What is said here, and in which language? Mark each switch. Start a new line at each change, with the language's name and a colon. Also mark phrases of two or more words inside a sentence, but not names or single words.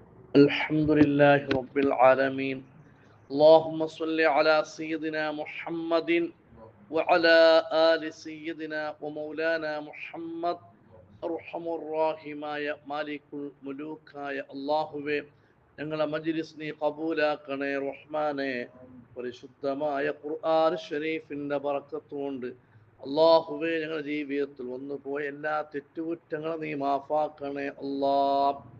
Arabic: الحمد لله رب العالمين. اللهم صل على سيدنا محمد وعلى آل سيدنا ومولانا محمد.
Malayalam: അർഹമുറാഹിമായ
Arabic: مالك الملوك
Malayalam: അല്ലാഹുവേ, ഞങ്ങളെ മജ്ലിസ് നീ ഖബൂലാക്കണേ റഹ്മാനെ. പരിശുദ്ധമായ ഖുർആൻ ഷരീഫിന്റെ ബറക്കത്ത് കൊണ്ട് അല്ലാഹുവേ, ഞങ്ങളുടെ ജീവിതത്തിൽ വന്നു പോയ എല്ലാ തെറ്റുകുറ്റങ്ങളും നീ മാഫാക്കണേ അല്ലാഹ്.